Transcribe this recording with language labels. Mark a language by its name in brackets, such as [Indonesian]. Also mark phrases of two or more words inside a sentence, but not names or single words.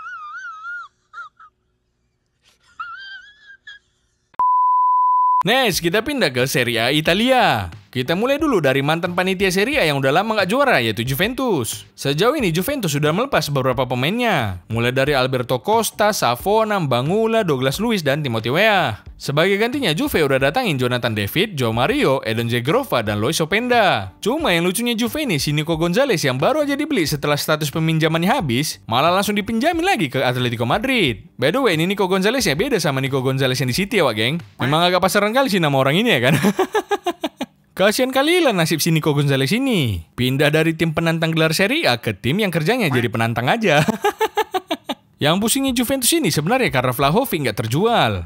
[Indonesian] Next, kita pindah ke Serie A Italia. Kita mulai dulu dari mantan panitia Serie A yang udah lama nggak juara, yaitu Juventus. Sejauh ini Juventus sudah melepas beberapa pemainnya, mulai dari Alberto Costa, Savona, Bangula, Douglas Luiz, dan Timothy Weah. Sebagai gantinya Juve udah datangin Jonathan David, João Mario, Edon Dzegrofa, dan Lois Openda. Cuma yang lucunya Juve ini, si Nico Gonzalez yang baru aja dibeli setelah status peminjamannya habis, malah langsung dipinjamin lagi ke Atletico Madrid. [English] By the way, [Indonesian] ini Nico Gonzalez ya beda sama Nico Gonzalez yang di City ya, Wak, geng. Memang agak pasaran kali sih nama orang ini ya kan. Kasian kali lah nasib si Nico Gonzalez ini. Pindah dari tim penantang gelar Serie A ke tim yang kerjanya jadi penantang aja. Yang pusingnya Juventus ini sebenarnya karena Vlahovic nggak terjual.